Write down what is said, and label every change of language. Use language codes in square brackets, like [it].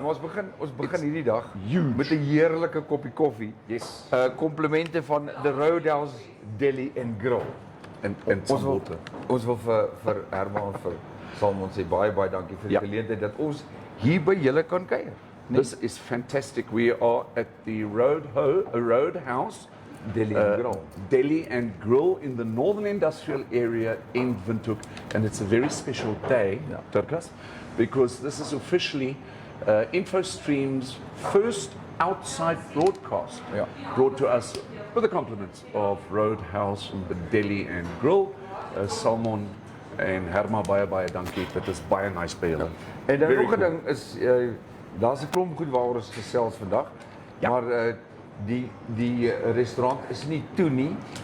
[af] Maar ons begin hierdie dag met 'n heerlike koppie koffie. [en] Yes. [af] Komplimente van the Roadhouse Deli Grill. En Ons wil vir Herman vir Salmon sê baie dankie vir die geleentheid dat ons hier by julle kan kuier. [en] This is fantastic. We are at the Roadhouse Deli and Grill in the Northern Industrial Area in Windhoek, and it's a very special day, Dirkas, because this is officially InfoStream's first outside broadcast, brought to us with the compliments of Roadhouse Deli and Grill. [af] Salmon en Herma baie dankie. Dit is baie nice by julle. En dan nog 'n ding is daar's 'n klomp goed waaroor ons gesels vandag. Maar die restaurant is nie toe nie.